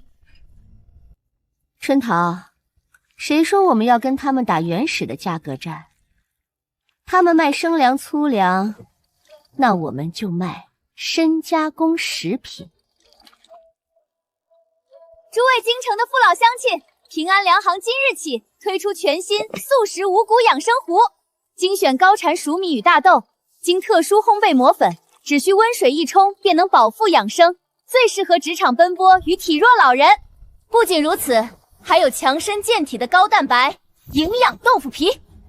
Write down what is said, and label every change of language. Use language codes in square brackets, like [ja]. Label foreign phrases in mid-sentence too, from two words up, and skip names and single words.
[zh] 春桃，谁说我们要跟他们打原始的价格战？他们卖生粮粗粮，那我们就卖深加工食品。诸位京城的父老乡亲，平安粮行今日起推出全新素食五谷養生壺，精選高產黍米與大豆，經特殊烘焙磨粉，只需溫水一沖便能飽腹養生，最適合職場奔波與體弱老人。不僅如此，還有強身健體的高蛋白營養豆腐皮。